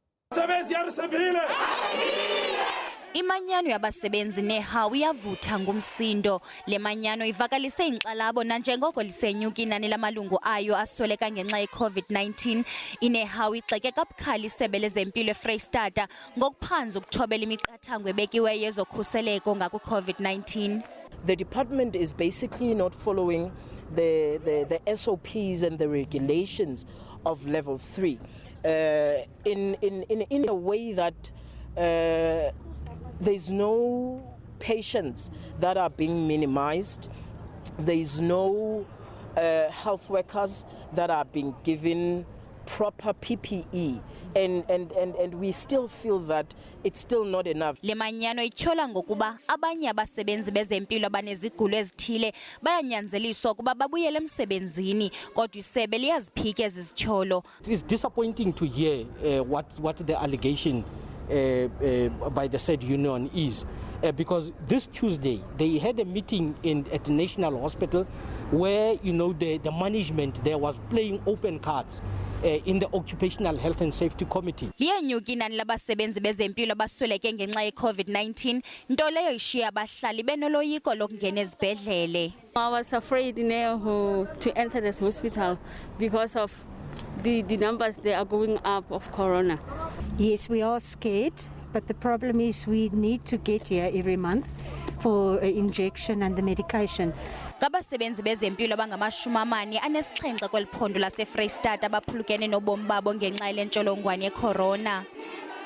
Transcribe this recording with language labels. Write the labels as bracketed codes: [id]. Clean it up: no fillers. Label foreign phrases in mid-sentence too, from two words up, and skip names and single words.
[xh] Imanyano yabasebenzi INeHAWU iyavutha ngumsindo. Le manyano ivakalise inkxalabo nanjengoko lisenyuka inani lamalungu ayo asweleka ngenxa ye-COVID-19. INeHAWU igxeke kabukhali isebe lezempilo eFreystata ngokuphanza ukuthobela imiqathango ebekiweyo yezokhuseleko ngaku-COVID-19. [en] The department is basically not following the SOPs and the regulations of level 3 in a way that there's no patients that are being minimized. There's no health workers that are being given proper PPE, and we still feel that it's still not enough. [xh] Le manyano ityhola ngokuba abanye abasebenzi bezempilo abanezigulo ezithile bayanyanzeliswa ukuba babuyele emsebenzini, kodwa isebe liyaziphika ezi zityholo. [en] It's disappointing to hear what the allegation by the said union is, because this Tuesday they had a meeting at the National Hospital where the management there was playing open cards in the Occupational Health and Safety Committee. [xh] Liyenyuka inani labasebenzi bezempilo basweleke ngenxa ye-COVID-19, nto leyo ishiya abahlali benoloyiko lokungena ezibhedlele. [en] I was afraid to enter this hospital because of the numbers they are going up of corona. Yes, we are scared, but the problem is we need to get here every month for injection and the medication. [xh] Ngabasebenzi bezempilo abangamashumi-47 kweli phondo laseFreystata abaphulukene nobomi babo ngenxa yale ntsholongwane ye-corona.